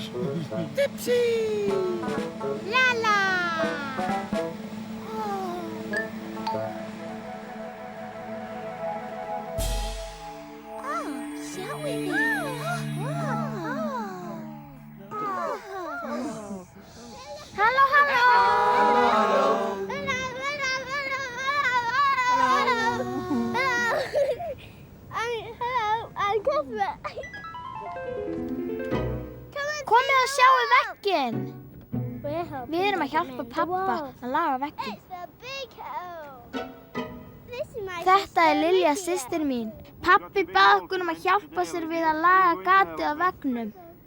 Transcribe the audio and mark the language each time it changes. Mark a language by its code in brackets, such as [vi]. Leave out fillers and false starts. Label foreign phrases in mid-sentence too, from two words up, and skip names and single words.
[en] Dipsy, Lala. Shall we? Hello, hello. I'm Cuthbert. [is] Komið og sjáu vegginn. Við erum að hjálpa pabba að laga vegginn. Þetta er Lilja, systir mín. Pabbi bað okkur að hjálpa sér við að laga gatið á veggnum.